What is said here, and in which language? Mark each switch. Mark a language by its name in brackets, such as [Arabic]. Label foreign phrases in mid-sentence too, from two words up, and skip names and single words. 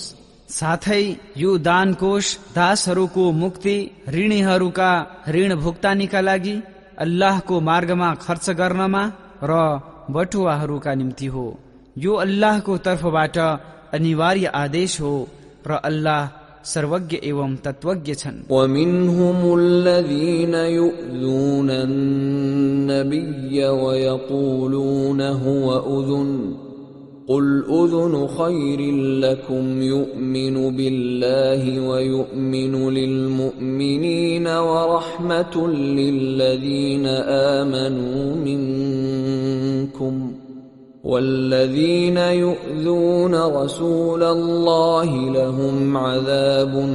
[Nepali] साथै यो दान कोष दासहरूको मुक्ति, ऋणीहरूका ऋण भुक्तानीका लागि, अल्लाहको मार्गमा खर्च गर्नमा र बटुवाहरूका निम्ति हो। यो अल्लाहको तर्फबाट अनिवार्य आदेश हो र अल्लाह सर्वज्ञ एवं तत्वज्ञ छन्। [Arabic] ومنهم الذين يؤذون النبي ويقولون هو أذن قل أذن خير لكم يؤمن بالله ويؤمن للمؤمنين ورحمة للذين آمنوا منكم والذين يؤذون رسول الله لهم عذاب